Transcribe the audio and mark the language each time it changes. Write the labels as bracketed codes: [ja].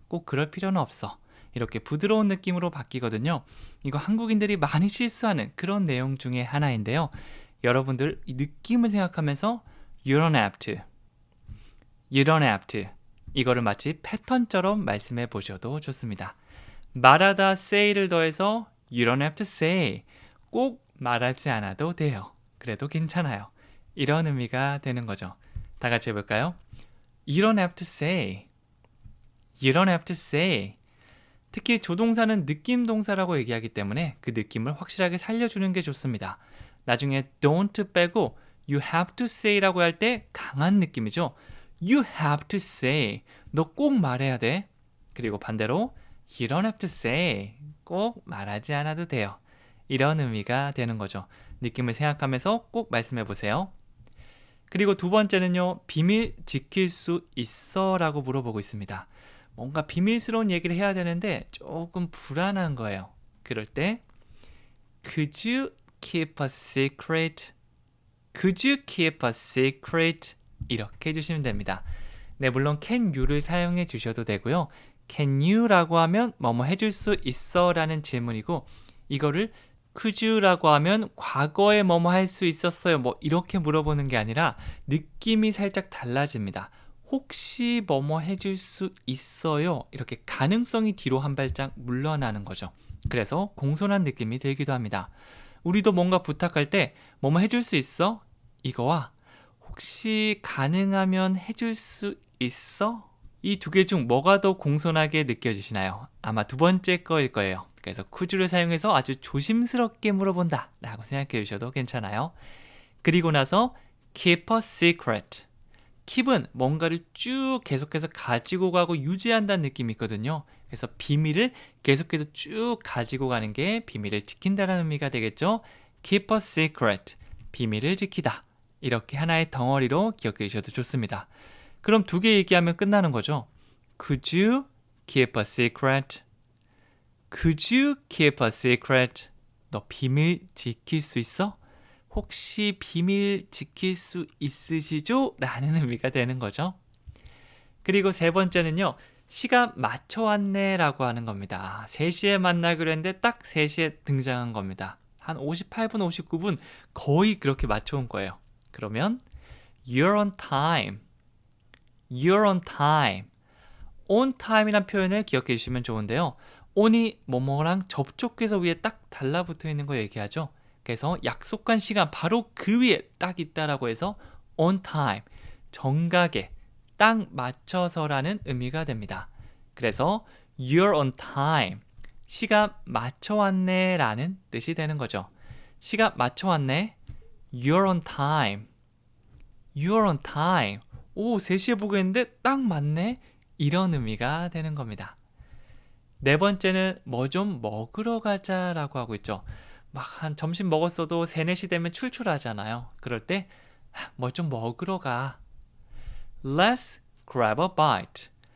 [ko] 꼭 그럴 필요는 없어. 이렇게 부드러운 느낌으로 바뀌거든요. 이거 한국인들이 많이 실수하는 그런 내용 중에 하나인데요. 여러분들 이 느낌을 생각하면서 [en] You don't have to. You don't have to. [ko] 이거를 마치 패턴처럼 말씀해 보셔도 좋습니다. 말하다 [en] say를 [ko] 더해서 [en] You don't have to say. [ko] 꼭 말하지 않아도 돼요. 그래도 괜찮아요. 이런 의미가 되는 거죠. 다 같이 해볼까요? [en] You don't have to say. You don't have to say. [ko] 특히 조동사는 느낌 동사라고 얘기하기 때문에 그 느낌을 확실하게 살려주는 게 좋습니다. 나중에 don't 빼고 [en] you have to say [ko] 라고 할 때 강한 느낌이죠. You have to say. 너 꼭 말해야 돼. 그리고 반대로 [en] You don't have to say. [ko] 꼭 말하지 않아도 돼요. 이런 의미가 되는 거죠. 느낌을 생각하면서 꼭 말씀해 보세요. 그리고 두 번째는요. 비밀 지킬 수 있어? 라고 물어보고 있습니다. 뭔가 비밀스러운 얘기를 해야 되는데 조금 불안한 거예요. 그럴 때 [en] Could you keep a secret? Could you keep a secret? [ko] 이렇게 해주시면 됩니다. 네, 물론 can you를 사용해 주셔도 되고요. Can you라고 하면 뭐뭐 해줄 수 있어? 라는 질문이고 이거를 Could you라고 하면 과거에 뭐뭐 할 수 있었어요? 뭐 이렇게 물어보는 게 아니라 느낌이 살짝 달라집니다. 혹시 뭐뭐 해줄 수 있어요? 이렇게 가능성이 뒤로 한 발짝 물러나는 거죠. 그래서 공손한 느낌이 들기도 합니다. 우리도 뭔가 부탁할 때 뭐뭐 해줄 수 있어? 이거와 혹시 가능하면 해줄 수 있어? 이 두 개 중 뭐가 더 공손하게 느껴지시나요? 아마 두 번째 거일 거예요. 그래서 could를 사용해서 아주 조심스럽게 물어본다 라고 생각해 주셔도 괜찮아요. 그리고 나서 [en] keep a secret. [ko] keep은 뭔가를 쭉 계속해서 가지고 가고 유지한다는 느낌이 있거든요. 그래서 비밀을 계속해서 쭉 가지고 가는 게 비밀을 지킨다는 의미가 되겠죠. [en] keep a secret. [ko] 비밀을 지키다. 이렇게 하나의 덩어리로 기억해 주셔도 좋습니다. 그럼 두 개 얘기하면 끝나는 거죠. [en] Could you keep a secret? Could you keep a secret? [ko] 너 비밀 지킬 수 있어? 혹시 비밀 지킬 수 있으시죠? 라는 의미가 되는 거죠. 그리고 세 번째는요. 시간 맞춰왔네 라고 하는 겁니다. 3시에 만나기로 했는데 딱 3시에 등장한 겁니다. 한 58분, 59분 거의 그렇게 맞춰온 거예요. 그러면 [en] You're on time. You're on time. [ko] on time이란 표현을 기억해 주시면 좋은데요. on이 뭐뭐랑 접촉해서 위에 딱 달라붙어 있는 거 얘기하죠. 그래서 약속한 시간 바로 그 위에 딱 있다라고 해서 on time, 정각에 딱 맞춰서라는 의미가 됩니다. 그래서 [en] you're on time, [ko] 시간 맞춰왔네 라는 뜻이 되는 거죠. 시간 맞춰왔네, [en] you're on time, you're on time. [ko] 오, 3시에 보고 했는데 딱 맞네? 이런 의미가 되는 겁니다. 네 번째는 뭐 좀 먹으러 가자라고 하고 있죠. 막 한 점심 먹었어도 3, 4시 되면 출출하잖아요. 그럴 때 뭐 좀 먹으러 가. [en] Let's grab a bite.